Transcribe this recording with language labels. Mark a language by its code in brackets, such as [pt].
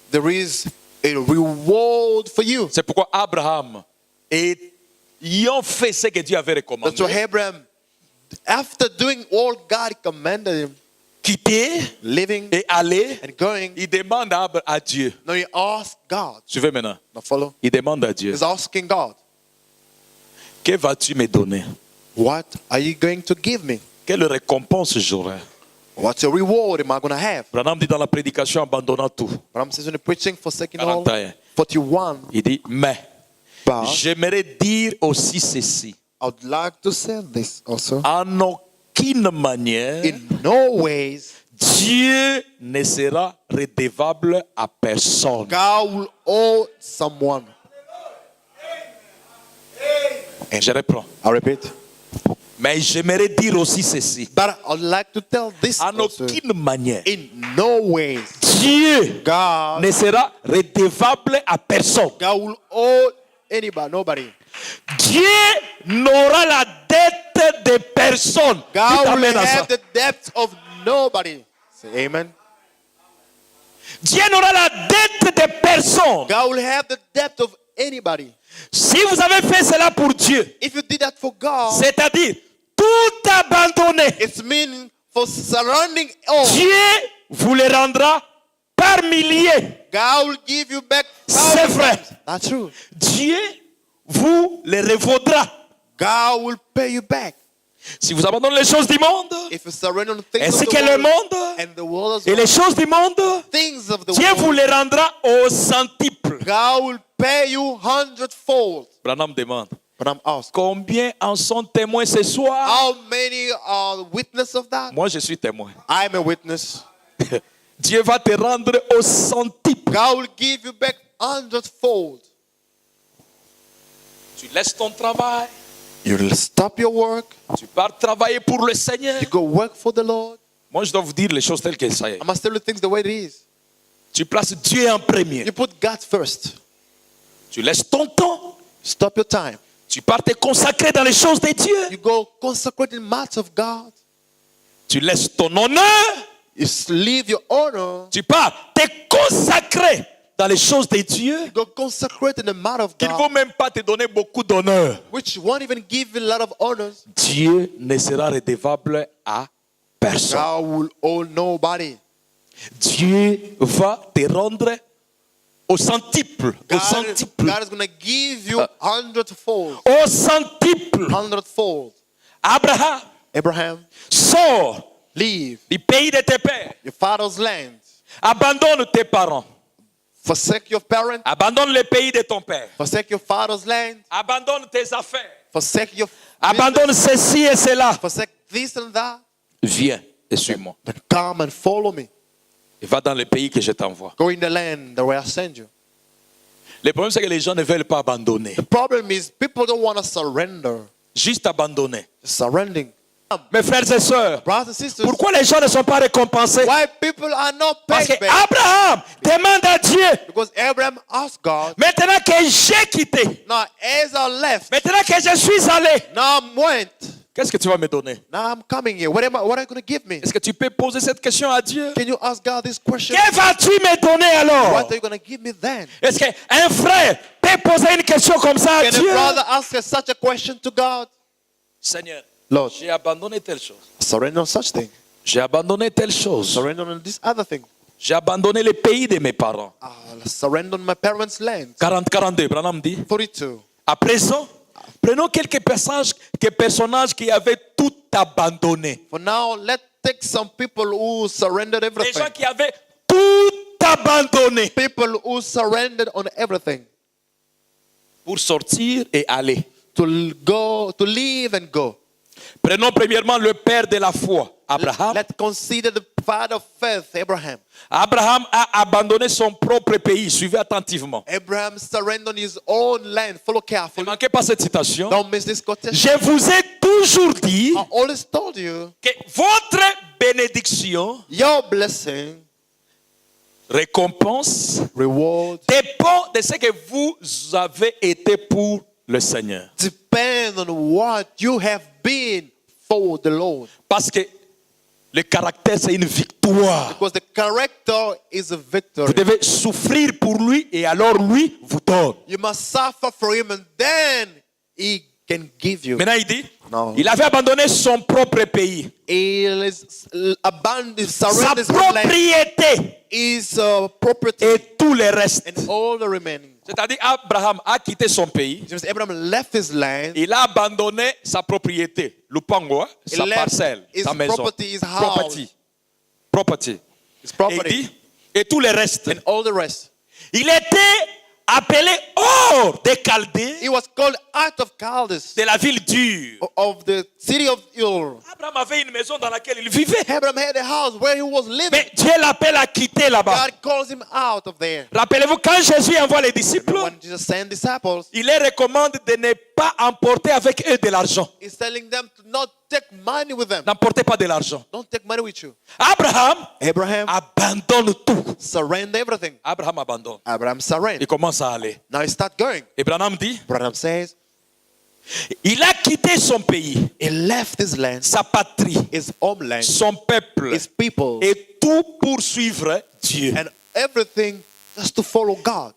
[en] there is a reward for you. [fr] C'est pourquoi Abraham, ayant fait ce que Dieu avait recommandé, [en] That's why Abraham, after doing all God commanded him, [fr] quitter [en] living [fr] et aller, [en] and going, [fr] il demande à Dieu. [en] now he asked God. [fr] Suivez maintenant. [en] Now follow. [fr] Il demande à Dieu, [en] He's asking God, [fr] que vas-tu me donner? [en] what are you going to give me? [fr] Quelle récompense j'aurai? [en] What's your reward am I going to have? [fr] Branham dit dans la prédication, abandonnant tout. [en] But says in the preaching for second all, [fr] 41. [en] 41, [fr] Il dit, mais [en] but [fr] j'aimerais dire aussi ceci. [en] I would like to say this also. [fr] En aucune manière, [en] In no ways, [fr] Dieu ne sera redevable à personne. [en] God will owe someone. [fr] Je reprends. [en] I repeat. [fr] Mais j'aimerais dire aussi ceci. [en] But I would like to tell this [fr] En [en] also. [fr] aucune manière, [en] In no ways, [fr] Dieu [en] God, [fr] ne sera redevable à personne. [en] God will owe anybody, nobody. [fr] Dieu n'aura la dette de personne. Dites [en] God will [fr] amen à ça. [en] have the debt of nobody. Say amen. [fr] Dieu n'aura la dette de personne. [en] God will have the debt of anybody. [fr] Si vous avez fait cela pour Dieu, [en] If you did that for God, [fr] c'est-à-dire tout abandonné, [en] it's meaning for surrounding all. [fr] Dieu vous le rendra par milliers. [en] God will give you back [fr] C'est vrai. [en] thousands. That's true. [fr] Dieu vous le revaudra. [en] God will pay you back. [fr] Si vous abandonnez les choses du monde, [en] If you surrender the things [fr] ainsi [en] of [fr] que [en] the [fr] le [en] world [fr] monde [en] and the world as [fr] et [en] well, [fr] les choses du monde, [en] things of the [fr] Dieu vous [en] world, [fr] les rendra au centuple. [en] God will pay you hundredfold. [fr] Branham demande, [en] But I'm asked, [fr] combien en sont témoins ce soir? [en] how many are witness of that? [fr] Moi, je suis témoin. [en] I'm a witness. [fr] Dieu va te rendre au centuple. [en] God will give you back hundredfold. [fr] Tu laisses ton travail, [en] You'll stop your work. [fr] tu pars travailler pour le Seigneur. [en] You go work for the Lord. [fr] Moi, je dois vous dire les choses telles qu'elles sont. [en] I must tell you things the way it is. [fr] Tu places Dieu en premier. [en] You put God first. [fr] Tu laisses ton temps. [en] Stop your time. [fr] Tu pars te consacrer dans les choses de Dieu. [en] You go consecrate in matters of God. [fr] Tu laisses ton honneur. [en] You leave your honor. [fr] Tu pars te consacrer dans les choses de Dieu. [en] You go consecrate in the matter of [fr] Qu'il ne [en] God, [fr] faut même pas te donner beaucoup d'honneur. [en] which won't even give you a lot of honors. [fr] Dieu ne sera redevable à personne. [en] God will owe nobody. [fr] Dieu va te rendre au centuple. Au [en] God [fr] centuple. [en] is going to give you hundredfold. [fr] Au centuple. [en] Hundredfold. [fr] Abraham, [en] Abraham, [fr] sors [en] leave [fr] du pays de tes pères. [en] your father's land. [fr] Abandonne tes parents. [en] Forsake your parents. [fr] Abandonne le pays de ton père. [en] Forsake your father's land. [fr] Abandonne tes affaires. [en] Forsake your [fr] Abandonne ceci et cela. [en] forsake this and that. [fr] Viens et suis-moi. [en] Then come and follow me. [fr] Et va dans le pays que je t'envoie. [en] Go in the land the way I send you. [fr] Le problème, c'est que les gens ne veulent pas abandonner. [en] The problem is people don't want to surrender. [fr] Juste abandonner. [en] Surrendering. [fr] Mes frères et sœurs, [en] Brothers and sisters, [fr] pourquoi les gens ne sont pas récompensés? [en] why people are not [fr] Parce [en] paid [fr] que [en] back? [fr] Abraham demande à Dieu, [en] Because Abraham asked God, [fr] maintenant que j'ai quitté, [en] now as I left, [fr] maintenant que je suis allé, [en] now I'm went, [fr] qu'est-ce que tu vas me donner? [en] now I'm coming here. What are you going to give me? [fr] Est-ce que tu peux poser cette question à Dieu? [en] Can you ask God this question? [fr] Que vas-tu me donner alors? [en] What are you going to give me then? [fr] Est-ce qu'un frère peut poser une question comme ça à [en] Can a [fr] Dieu? [en] brother ask such a question to God? [fr] Seigneur, [en] Lord, [fr] j'ai abandonné telle chose. [en] surrender on such thing. [fr] J'ai abandonné telle chose. [en] Surrender on this other thing. [fr] J'ai abandonné le pays de mes parents. [en] Surrender on my parents' land. [fr] 40-42, Branham dit. [en] 42. [fr] À présent, prenons quelques personnages qui avaient tout abandonné. [en] For now, let's take some people who surrendered [fr] Des [en] everything. [fr] gens qui avaient tout abandonné [en] People who surrendered on everything. [fr] pour sortir et aller. [en] To go, to leave and go. [fr] Prenons premièrement le père de la foi, Abraham. [en] Let's consider the father of faith, Abraham. [fr] Abraham a abandonné son propre pays. Suivez attentivement. [en] Abraham surrendered on his own land. Follow [fr] Ne [en] carefully. [fr] manquez pas cette citation. [en] Don't miss this quotation. [fr] Je vous ai toujours dit [en] I always told you, [fr] que votre bénédiction, [en] your blessing, [fr] récompense, [en] reward, [fr] dépend de ce que vous avez été pour le Seigneur. [en] depend on what you have been for the Lord. [fr] Parce que le caractère, c'est une victoire. [en] Because the character is a [fr] Vous [en] victory. [fr] devez souffrir pour lui et alors lui vous donne. [en] You must suffer for him and then he can give you. [fr] Maintenant, il dit, Non. il avait abandonné son propre pays, [en] He is abandoned, [fr] sa [en] surrenders his land, [fr] propriété [en] his property, [fr] et tout le reste. [en] and all the remaining. [fr] C'est-à-dire, Abraham a quitté son pays, [en] James Abraham left his land. [fr] il a abandonné sa propriété, lupango, sa [en] left [fr] parcelle, [en] his [fr] sa maison, [en] property, his house. property. His [fr] Et il [en] property [fr] dit, et tout le reste. [en] and all the rest. [fr] Il était appelé hors des Chaldées, [en] He was called out of Chaldees, [fr] de la ville dure. [en] of the city of Ur. [fr] Abraham avait une maison dans laquelle il vivait. [en] Abraham had a house where he was living. [fr] Mais Dieu l'appelle à quitter là-bas. [en] God calls him out of there. [fr] Rappelez-vous, quand Jésus envoie les disciples, [en] When Jesus sent disciples, [fr] il les recommande de ne pas emporter avec eux de l'argent. [en] he's telling them to not take money with them. [fr] N'emportez pas de l'argent. [en] Don't take money with you. [fr] Abraham [en] Abraham [fr] abandonne tout. [en] surrender everything. [fr] Abraham abandonne. [en] Abraham [fr] Il [en] surrendered. [fr] commence à aller. [en] Now he start going. [fr] Et Branham dit, [en] Abraham says [fr] il a quitté son pays, [en] he left his land, [fr] sa patrie, [en] his homeland, [fr] son peuple, [en] his people, [fr] et tout pour suivre Dieu. [en] and everything just to follow God.